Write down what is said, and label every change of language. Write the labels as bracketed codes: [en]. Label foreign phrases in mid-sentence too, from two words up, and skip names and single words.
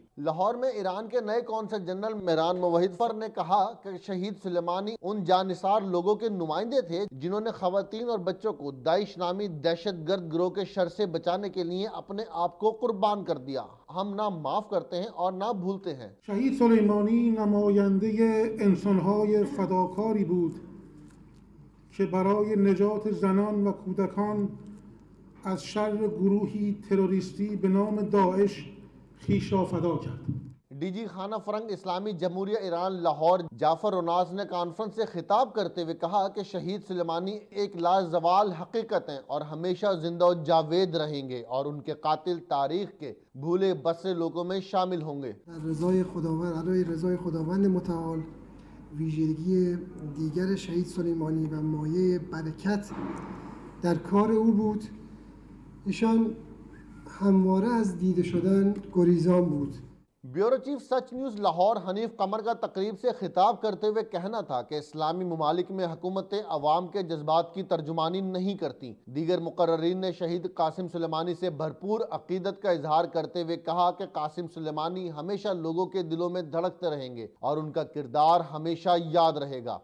[ur] لاہور میں ایران کے نئے قونصل جنرل مہران موحد فر نے کہا کہ شہید سلیمانی ان جانثار لوگوں کے نمائندے تھے جنہوں نے خواتین اور بچوں کو داعش نامی دہشت گرد گروہ کے شر سے بچانے کے لیے اپنے آپ کو قربان کر دیا۔ ہم نہ معاف کرتے ہیں اور نہ بھولتے ہیں۔ [fa] شهید سلیمانی نماینده انسانهای فداکاری بود که برای نجات زنان و کودکان از شر گروهی تروریستی به نام داعش خویش را فدا کرد۔ [ur] ڈی جی خانہ فرنگ اسلامی جمہوریہ ایران لاہور جعفر روناس نے کانفرنس سے خطاب کرتے ہوئے کہا کہ شہید سلیمانی ایک لازوال حقیقت ہیں اور ہمیشہ زندہ و جاوید رہیں گے اور ان کے قاتل تاریخ کے بھولے بسے لوگوں میں شامل ہوں گے۔ [fa] رضای خداوند، علی رضای خداوند متعال، ویژگی دیگر شهید سلیمانی و مایه برکت در کار او بود. ایشان همواره از دیده شدن گریزان بود. [ur] بیورو چیف سچ نیوز لاہور حنیف قمر کا تقریب سے خطاب کرتے ہوئے کہنا تھا کہ اسلامی ممالک میں حکومتیں عوام کے جذبات کی ترجمانی نہیں کرتی۔ دیگر مقررین نے شہید قاسم سلیمانی سے بھرپور عقیدت کا اظہار کرتے ہوئے کہا کہ قاسم سلیمانی ہمیشہ لوگوں کے دلوں میں دھڑکتے رہیں گے اور ان کا کردار ہمیشہ یاد رہے گا۔